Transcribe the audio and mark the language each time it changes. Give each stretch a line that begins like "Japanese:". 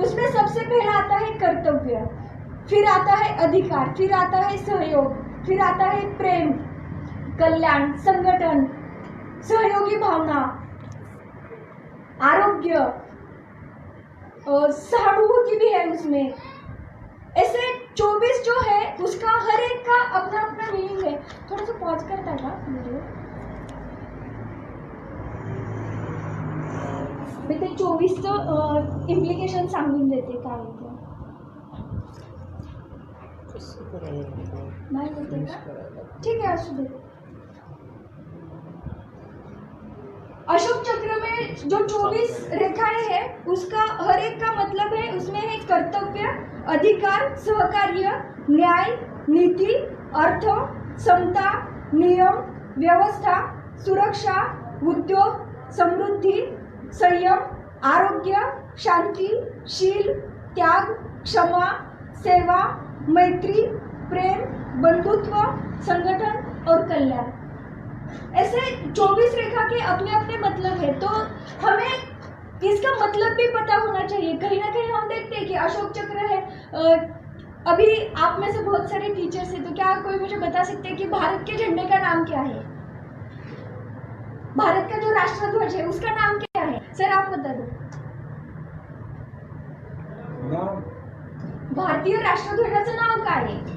Hindi: उसमें सबसे पहला आता है कर्तव्य, फिर आता है अधिकार, फिर आता है सहयोग, फिर आता है प्रेम, कल्याण, संगठन, सहयोगी भावना, आरोग्य, सहानुभूति भी है उसमें। ऐसे 24 जो है उसका हर एक का अपना अपना मीनिंग है।
Marathi: थोड़ा सा पॉज करता था वीडियो मी ते 24चं इम्प्लिकेशन सांगून देते काय होतं नाही होते का,
Hindi: ठीक है
Marathi: असू दे।
Hindi: अशोक चक्र में जो 24 रेखाएं हैं उसका हर एक का मतलब है, उसमें है कर्तव्य, अधिकार, सहकार्य, न्याय, नीति, अर्थ, समता, नियम, व्यवस्था, सुरक्षा, उद्योग, समृद्धि, संयम, आरोग्य, शांति, शील, त्याग, क्षमा, सेवा, मैत्री, प्रेम, बंधुत्व, संगठन और कल्याण। ऐसे 24 रेखा के अपने अपने मतलब है, तो हमें इसका मतलब भी पता होना चाहिए। कहीं ना कहीं हम देखते हैं कि अशोक चक्र है, अभी आप में से बहुत सारे टीचर्स हैं, तो क्या कोई मुझे बता सकते हैं कि भारत के झंडे का नाम क्या है, भारत का जो राष्ट्रध्वज है उसका नाम क्या है, सर आप बता दो।
Marathi: भारतीय राष्ट्रध्वजाचं नाव काय आहे?